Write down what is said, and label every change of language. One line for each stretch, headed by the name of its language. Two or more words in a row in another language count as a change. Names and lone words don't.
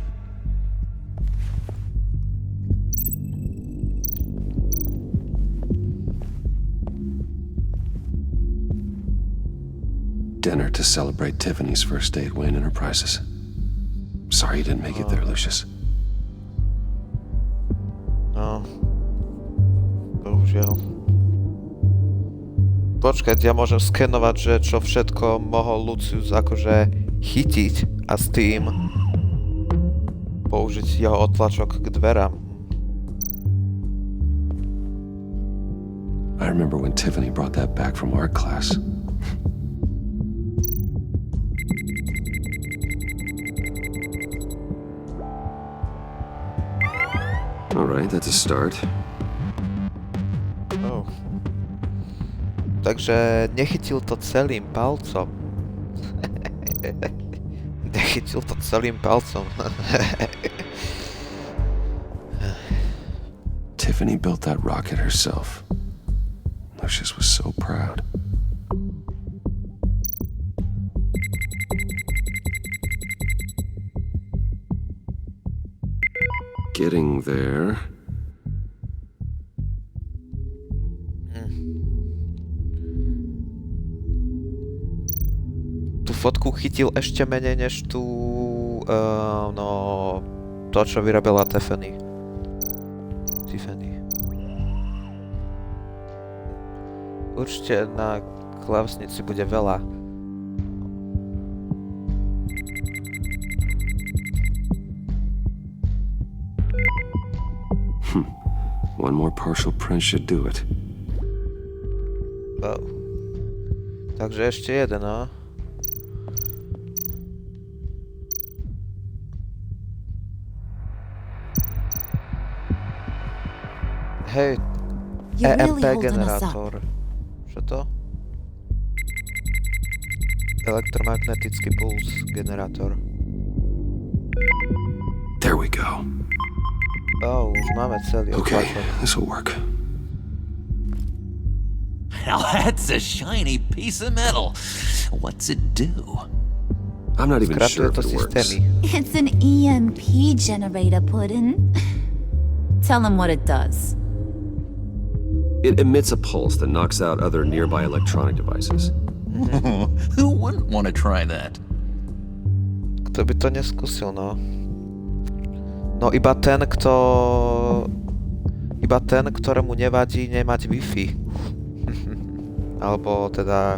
English: Dinner to celebrate Tiffany's first day at Wayne Enterprises. Sorry you didn't make it there, Lucius.
Slovak: No. Bohužiaľ. Počkať, ja môžem skenovať, že čo všetko mohol Lucius akože chytiť a s tým použiť jeho otlačok k dverám.
English: I remember when Tiffany brought that back from art class. Alright, that's a start. Oh.
Slovak: Takže nechytil to celým palcom. Nechytil to celým palcom.
English: Tiffany built that rocket herself. Lucius was so proud. Getting there.
Slovak: Tú fotku chytil ešte menej než tú... no... to, čo vyrobila Tiffany. Určite na klávesnici bude veľa.
English: One more partial print should do it.
Slovak: Wow. Takže ešte jeden, no. Hej, EMP generátor. Čo to? Elektromagnetický puls generátor.
English: There we go.
Slovak: Oh, už máme celý
English: Okay,
Slovak: otlačok.
English: this'll work. Now that's a shiny piece of metal. What's it do? I'm not even sure if it works. It's an EMP generator, Puddin'. Tell him what it does. It emits a pulse that knocks out other nearby electronic devices. Who wouldn't want to try that?
Slovak: Kto by to neskúsil, no? No iba ten, ktorému nevadí nemať Wi-Fi. Alebo teda...